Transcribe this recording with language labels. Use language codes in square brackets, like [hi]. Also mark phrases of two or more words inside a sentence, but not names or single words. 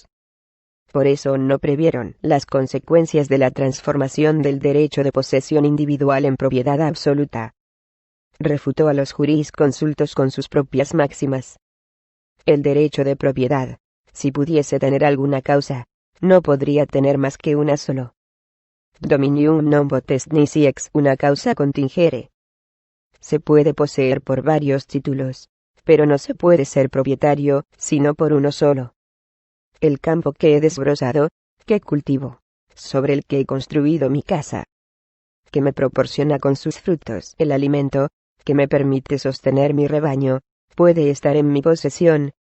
[es] Por eso no previeron las consecuencias de la transformación del derecho de posesión individual en propiedad absoluta. Refutó a los jurisconsultos con sus propias máximas. El derecho de propiedad, si pudiese tener alguna causa, no podría tener más que una solo. [la] Dominium non potest nisi ex una causa contingere. [es] Se puede poseer por varios títulos, pero no se puede ser propietario, sino por uno solo. el campo que he desbrozado, que cultivo, sobre el que he construido mi casa, que me proporciona con sus frutos el alimento, que me permite sostener mi rebaño, puede estar en mi posesión.